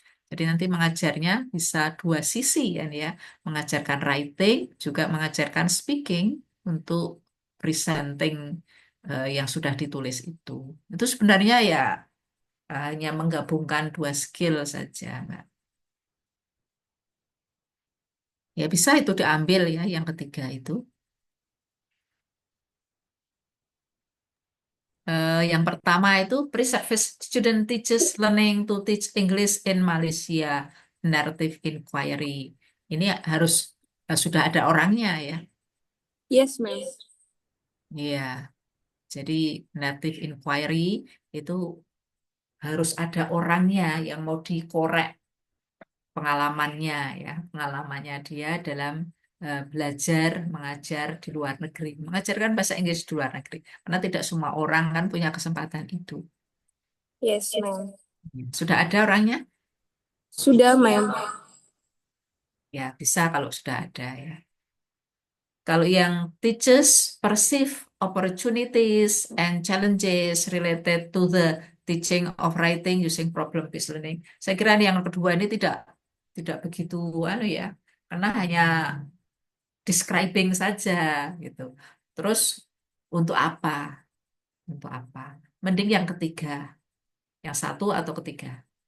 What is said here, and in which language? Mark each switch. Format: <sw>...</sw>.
<id>Jadi nanti mengajarnya bisa dua sisi kan ya, mengajarkan writing juga mengajarkan speaking untuk presenting yang sudah ditulis itu. Itu sebenarnya ya hanya menggabungkan dua skill saja, Mbak. Ya bisa itu diambil ya yang ketiga itu.</id> <en>Yang pertama itu pre-service student teaches learning to teach English in Malaysia, narrative inquiry.</en> <id>Ini harus sudah ada orangnya ya.</id> <en>Yes, ma'am.</en> <id>Iya, jadi native inquiry itu harus ada orangnya yang mau dikorek pengalamannya ya, pengalamannya dia dalam belajar mengajar di luar negeri, mengajarkan bahasa Inggris di luar negeri. Karena tidak semua orang kan punya kesempatan itu.</id> <en>Yes, ma'am.</en> <id>Sudah ada orangnya? Sudah, ma'am. Ya, bisa kalau sudah ada ya.</id> <en>Kalau yang teachers perceive opportunities and challenges related to the teaching of writing using problem-based learning.</en> <id>Saya kira yang kedua ini tidak begitu ya, karena hanya describing saja gitu. Terus untuk apa? Untuk apa? Mending yang ketiga, yang satu atau ketiga.</id>